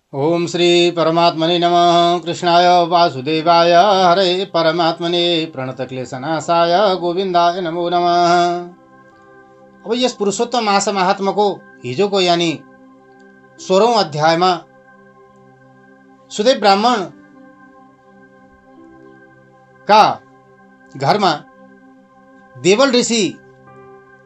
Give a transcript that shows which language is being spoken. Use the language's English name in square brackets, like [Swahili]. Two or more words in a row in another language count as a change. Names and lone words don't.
[Sanskrit] ओम श्री परमात्मने नमः। कृष्णाय वासुदेवाय हरे परमात्मने प्रणतक्लेशनाशाय गोविन्दाय नमो नमः। [Nepali] अब यस पुरुषोत्तम मासा महात्माको हिजोको यानी 16औं अध्यायमा सुदेव ब्राह्मण का घरमा देवल ऋषि जानुभएको